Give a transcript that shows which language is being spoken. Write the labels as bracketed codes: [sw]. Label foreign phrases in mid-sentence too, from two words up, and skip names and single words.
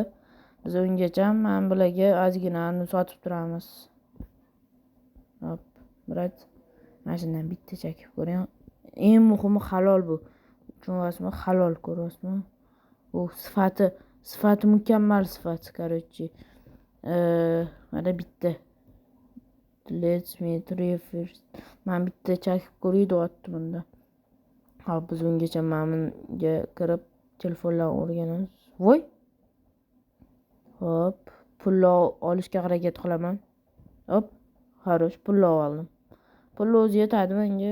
[uz] Biz ungacha men bularga ozginani sotib turamiz. Hop, brat. Mana shundan bitta chakib ko'ring. Eng muhimi halol bu. Tushunasizmi? Halol, ko'ryapsizmi? Bu sifati mukammal sifat, короче. Mana bitta. [en] Let's meet first. [uz] Men bitta chakib ko'ray deyapti bunda. Hop, biz ungacha menga kirib telefonlarni o'rganamiz. Voy. Hop, pulni olishga harakat qilaman. Hop, xarosh pulni oldim. Pulni o'zi yetadi menga.